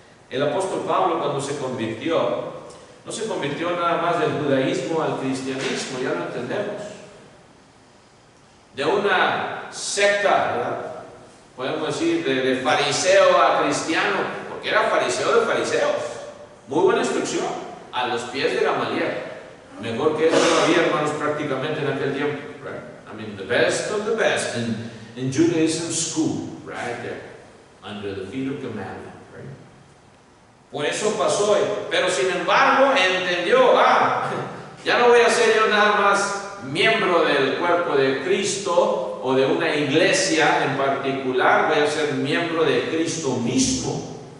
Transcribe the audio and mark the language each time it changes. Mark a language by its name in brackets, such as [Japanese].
[Spanish] El apóstol Pablo, cuando se convirtió, no se convirtió nada más del judaísmo al cristianismo, ya lo entendemos, de una secta, ¿verdad?, podemos decir, de fariseo a cristiano, porque era fariseo de fariseos. Muy buena instrucción, a los pies de Gamaliel. Mejor que eso no había, hermanos, prácticamente en aquel tiempo. [English] Right? I mean, the best of the best in Judaism school, right there, under the feet of Gamaliel. Right? [Spanish] Por eso pasó, pero sin embargo entendió, ya no voy a ser yo nada más miembro del cuerpo de Cristo o de una iglesia en particular, voy a ser miembro de Cristo mismo.